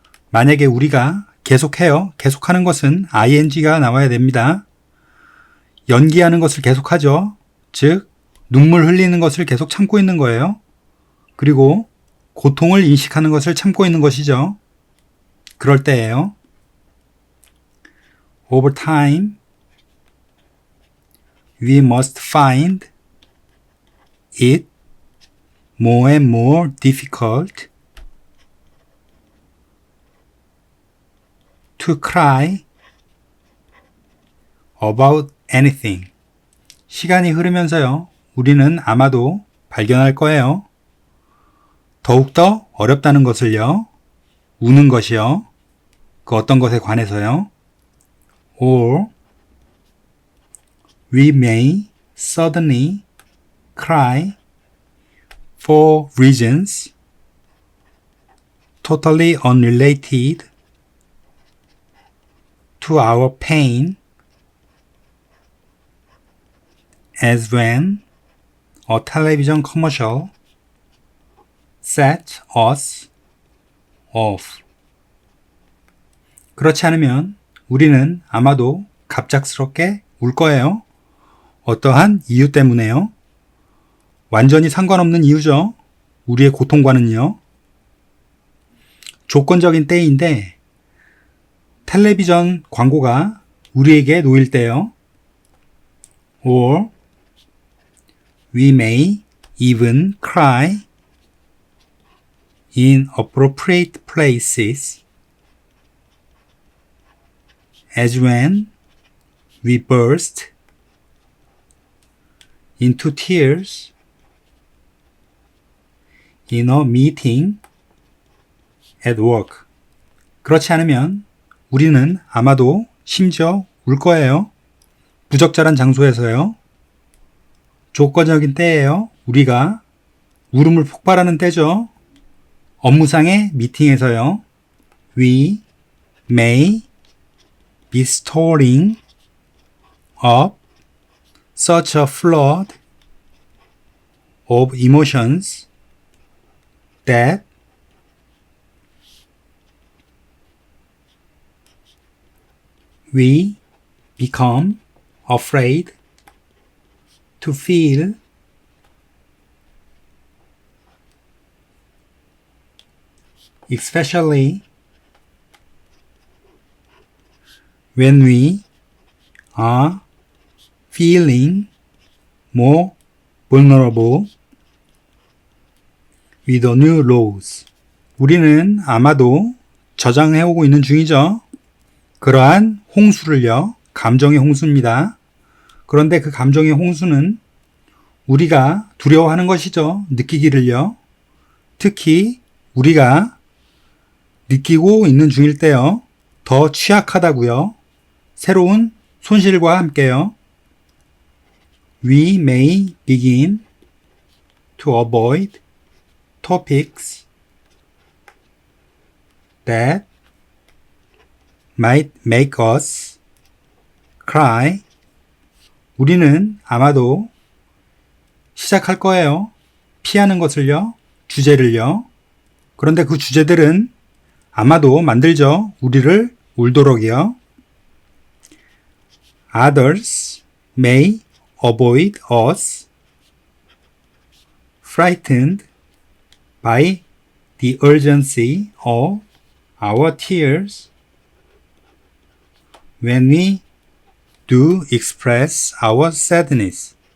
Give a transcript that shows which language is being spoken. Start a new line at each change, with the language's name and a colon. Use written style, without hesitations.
Korean: 만약에 우리가 계속해요. 계속하는 것은 ing가 나와야 됩니다. 연기하는 것을 계속하죠. 즉, 눈물 흘리는 것을 계속 참고 있는 거예요. 그리고 고통을 인식하는 것을 참고 있는 것이죠. 그럴 때예요.
English: Over time, we must find it more and more difficult to cry about anything.
Korean: 시간이 흐르면서요, 우리는 아마도 발견할 거예요. 더욱더 어렵다는 것을요, 우는 것이요, 그 어떤 것에 관해서요.
English: Or we may suddenly cry for reasons totally unrelated to our pain, as when a television commercial set us off.
Korean: 그렇지 않으면 우리는 아마도 갑작스럽게 울 거예요. 어떠한 이유 때문에요. 완전히 상관없는 이유죠. 우리의 고통과는요. 조건적인 때인데 텔레비전 광고가 우리에게 놓일 때요.
English: Or we may even cry in appropriate places, as when we burst into tears in a meeting at work.
Korean: 그렇지 않으면 우리는 아마도 심지어 울 거예요. 부적절한 장소에서요. 조건적인 때예요. 우리가 울음을 폭발하는 때죠. 업무상의 미팅에서요.
English: We may be storing up such a flood of emotions that we become afraid to feel especially when we are feeling more vulnerable with the new laws.
Korean: 우리는 아마도 저장해오고 있는 중이죠. 그러한 홍수를요, 감정의 홍수입니다. 그런데 그 감정의 홍수는 우리가 두려워하는 것이죠. 느끼기를요. 특히 우리가 느끼고 있는 중일 때요. 더 취약하다고요. 새로운 손실과 함께요.
English: We may begin to avoid topics that might make us cry.
Korean: 우리는 아마도 시작할 거예요. 피하는 것을요. 주제를요. 그런데 그 주제들은 아마도 만들죠. 우리를 울도록이요.
English: Others may avoid us frightened by the urgency of our tears when we do express our sadness.